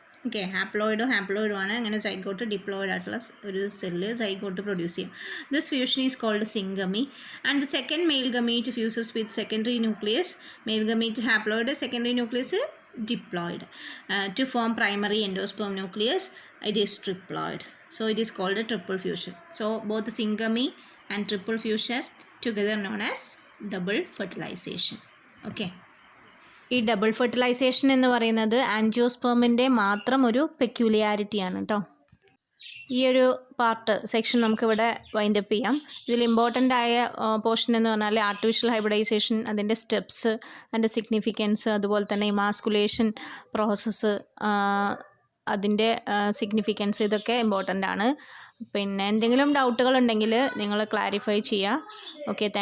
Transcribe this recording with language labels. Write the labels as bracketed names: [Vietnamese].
[Malayalam] Okay, ഹാപ്ലോയിഡോ ആണ്. അങ്ങനെ zygote diploid ആയിട്ടുള്ള ഒരു സെല്ല് സൈഗോട്ട് പ്രൊഡ്യൂസ് ചെയ്യും. [English] This fusion is called syngamy. And the second male gamete fuses with secondary nucleus. Male gamete haploid, secondary nucleus diploid. To form primary endosperm nucleus, it is triploid. So it is called a triple fusion. So both the syngamy and triple fusion together known as double fertilization. Okay. [Malayalam] ഈ double fertilisation എന്ന് പറയുന്നത് ആൻജിയോസ്പേമിൻ്റെ മാത്രം ഒരു പെക്യുലിയാരിറ്റിയാണ് കേട്ടോ. ഈ ഒരു section നമുക്കിവിടെ wind up ചെയ്യാം. ഇതിൽ ഇമ്പോർട്ടൻ്റ് ആയ പോർഷൻ എന്ന് പറഞ്ഞാൽ ആർട്ടിഫിഷ്യൽ ഹൈബ്രിഡൈസേഷൻ, അതിൻ്റെ സ്റ്റെപ്സ്, അതിൻ്റെ സിഗ്നിഫിക്കൻസ്, അതുപോലെ തന്നെ ഇമാസ്കുലേഷൻ പ്രോസസ്സ്, അതിൻ്റെ സിഗ്നിഫിക്കൻസ്, ഇതൊക്കെ ഇമ്പോർട്ടൻ്റ് ആണ്. പിന്നെ എന്തെങ്കിലും ഡൗട്ടുകൾ ഉണ്ടെങ്കിൽ നിങ്ങൾ ക്ലാരിഫൈ ചെയ്യുക. Okay, thank